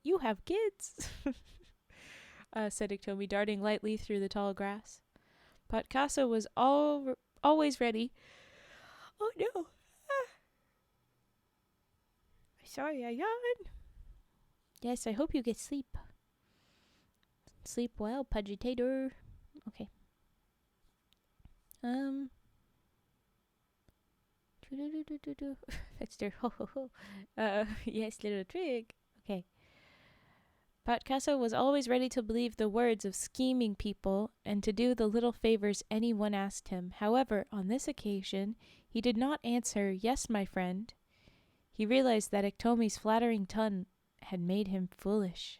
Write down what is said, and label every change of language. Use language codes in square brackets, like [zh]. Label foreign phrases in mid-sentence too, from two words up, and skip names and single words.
[en] "You have kids," said Iktomi, darting lightly through the tall grass. Patkasa was always ready. Oh no! Sorry, I yawned. Yes, I hope you get sleep. Sleep well, Pudgetator. Okay. Fetster, ho ho ho. Yes, little trick. Okay. Patkasa was always ready to believe the words of scheming people and to do the little favors anyone asked him. However, on this occasion, he did not answer, "Yes, my friend." He realized that Iktomi's flattering tongue had made him foolish.